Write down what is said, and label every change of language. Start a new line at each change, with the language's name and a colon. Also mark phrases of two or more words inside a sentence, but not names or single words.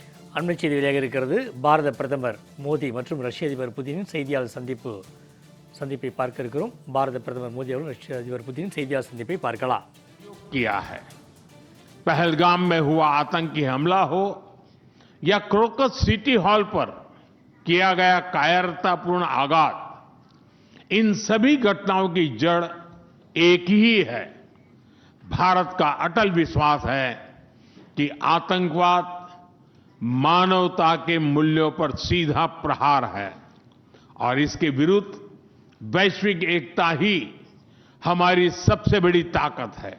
Tamil: அண்மை செய்தி வெளியாக இருக்கிறது. பாரத பிரதமர் மோடி மற்றும் ரஷ்ய அதிபர் புதினின் செய்தியாளர் சந்திப்பை பார்க்க இருக்கிறோம். பாரத பிரதமர் மோடி அவர்கள் ரஷ்ய அதிபர் புதினின் செய்தியாளர் சந்திப்பை பார்க்கலாம்.
Hindi: किया है पहलगाम में हुआ आतंकी हमला हो या क्रोकस सिटी हॉल पर किया गया कायरतापूर्ण आघात, इन सभी घटनाओं की जड़ एक ही है. भारत का अटल विश्वास है कि आतंकवाद मानवता के मूल्यों पर सीधा प्रहार है और इसके विरुद्ध वैश्विक एकता ही हमारी सबसे बड़ी ताकत है.